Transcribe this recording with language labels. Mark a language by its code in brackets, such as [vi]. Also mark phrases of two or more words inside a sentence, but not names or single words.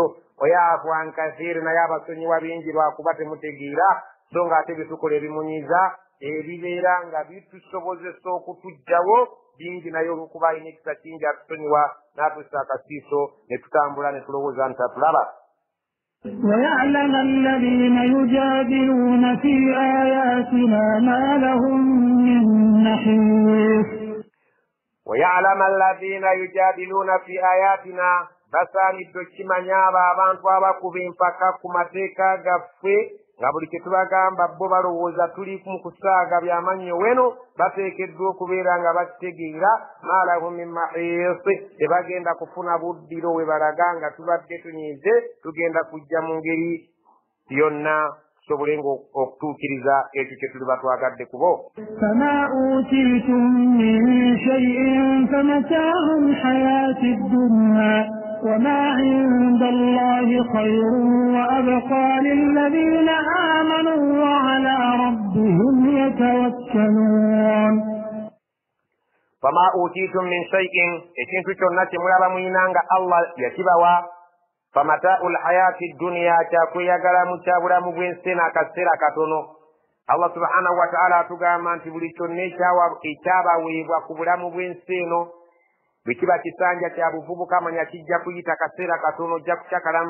[ar] ويعفو عن كثير [lg] naye abasonyiwa bingi lwakuba temutegeera so ng'ate bitukola ebimunyiza ebibeera nga bitusobozesa okutuggyawo bingi naye olw'okuba alina ekisa kingi atusonyiwa n'atussa akasiiso ne tutambula ne tulowooza nti atulaba. [ar] ويعلم الذين يجادلون في آياتنا ما لهم من محيص. ويعلم الذين يجادلون في آياتنا [lg] basaanidde okimanya abo abantu abakuba empaka ku mateeka gaffe nga buli kye tubagamba bo balowooza tuli mu kusaaga byamannyo weno bateekeddwa okubeera nga bakitegeera [ar] ما لهم من محيص [lg] tebagenda kufuna buddiro we balaga nga tubadde tunyiize tugenda kujja mu ngeri yonna tusobolenga okutuukiriza ekyo kye tuli batwagadde kubo. [ar] فما أوتيتم من شيء فمتاع الحياة الدنيا وما عند الله خير وأبقى للذين آمنوا وعلى ربهم يتوكلون. فما أوتيتم من شيء [lg] ekintu kyonna kye mulaba muyinanga Allah yakibawa [ar] فمتاع الحياة الدنيا [lg] kyakweyagalamu kya bulamu bw'ensi n'akaseera katono. Allah [ar] سبحانه وتعالى [lg] atugamba nti buli kyonna ekyabaweebwa ku bulamu bw'ensi eno bwe kiba kisanja kya buvubuka manya kijja kuyita kaseera katono ojja kukyakalamu.